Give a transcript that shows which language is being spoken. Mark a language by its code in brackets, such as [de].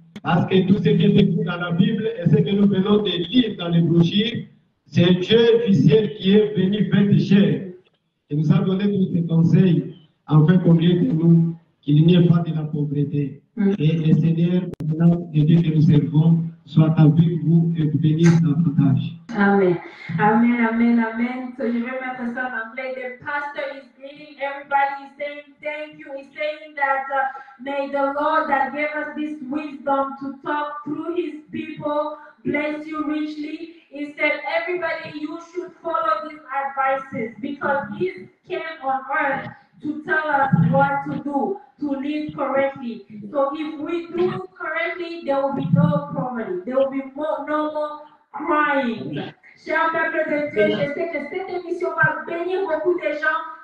[fr] Parce que tout ce qui est écrit dans la Bible et ce que nous venons de lire dans les brochures, c'est Dieu du ciel qui est venu faire chair. Il nous a donné tous ces conseils afin qu'au milieu de nous, qu'il n'y ait pas de la pauvreté. Et le Seigneur, maintenant, de Dieu que nous servons, soit avec vous et vous bénisse davantage. [en] Amen. Amen, amen, amen. So you remember some anglais. The pastor is greeting everybody. He's saying thank you. He's saying that may the Lord that gave us this wisdom to talk through His people bless you richly. He said, everybody, you should follow these advices because He came on earth to tell us what to do, to live correctly. So if we do correctly, there will be no poverty. There will be no more crying. [fr] Cher peuple de Dieu, je sais que cette émission va bénir beaucoup de gens